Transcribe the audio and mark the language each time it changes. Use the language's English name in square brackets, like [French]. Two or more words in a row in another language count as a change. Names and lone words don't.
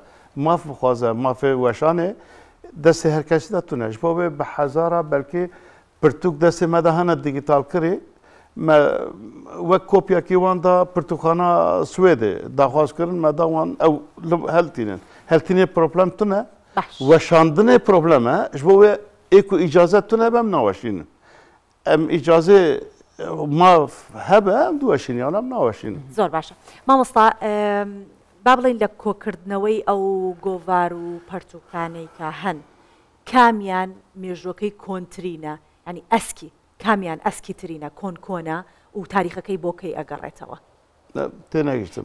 [Kurdish] maf bixwaze mafê weşanê destê her kesî de tune ji bo wê bi hezara belkî pirtûk destê me de hene dîgîtal kirî me wek kopyekî wan da pirtûkxana Swêdê daxwaz kirin me da wan ew heltînin heltînê problem tune weşandinê problem e ji bo wê ê ku îcazet tune be em naweşînin em îcazê maf hebe em diweşînin yan em naweşînin [Central Kurdish] زۆر باشە مامۆستا با بڵین لە کۆکردنەوەی ئەو گۆڤار و پەرتوکانەی کە هەن کامیان مێژوەکەی کۆنترینە ینی ئەسکی کامیان ئەسکی ترینە کۆنکۆنە و تاریخەکەی بۆکەی ئەگەڕێتەوە تێنەگەیشتم